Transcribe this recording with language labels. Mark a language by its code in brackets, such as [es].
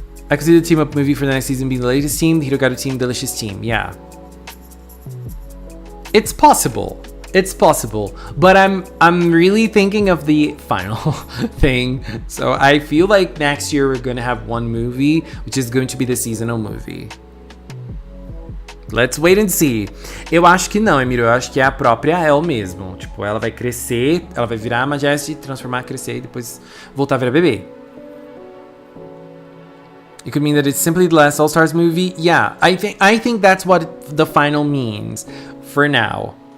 [en] I could see the team up movie for the next season being the latest team, the Hirogaru team, delicious team. Yeah. It's possible. But I'm really thinking of the final thing. So I feel like next year we're going to have one movie, which is going to be the seasonal movie. Let's wait and see. [pt] Eu acho que não, Emílio. Eu acho que é a própria El mesmo. Tipo, ela vai crescer, ela vai virar a Majesty, transformar, crescer e depois voltar a virar bebê. [en] It could mean that it's simply the last All-Stars movie. Yeah, I think that's what the final means for now.